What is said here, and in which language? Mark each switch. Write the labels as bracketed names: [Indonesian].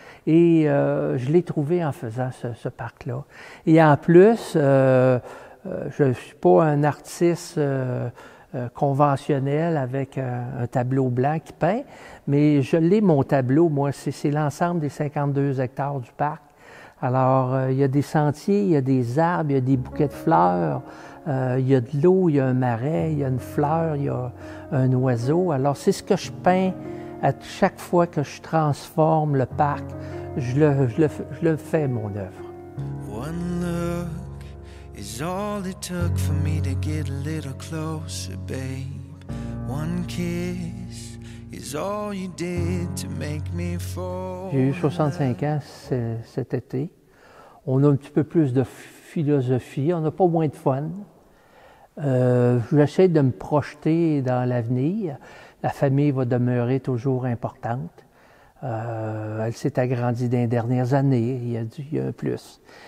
[French] Et je l'ai trouvé en faisant ce parc-là. Et en plus, je ne suis pas un artiste conventionnel avec un tableau blanc qui peint, mais je l'ai, mon tableau, moi, c'est l'ensemble des 52 hectares du parc. Alors, il y a des sentiers, il y a des arbres, il y a des bouquets de fleurs, il y a de l'eau, il y a un marais, il y a une fleur, il y a un oiseau. Alors, c'est ce que je peins à chaque fois que je transforme le parc. Je le fais, mon œuvre. [English] One look is all it took for me to get a little closer, babe. One kiss is all you did to make me fall. [French] J'ai eu 65 ans cet été. On a un petit peu plus de philosophie, on n'a pas moins de fun. J'essaie de me projeter dans l'avenir. La famille va demeurer toujours importante. Elle s'est agrandie dans les dernières années, il y a un plus.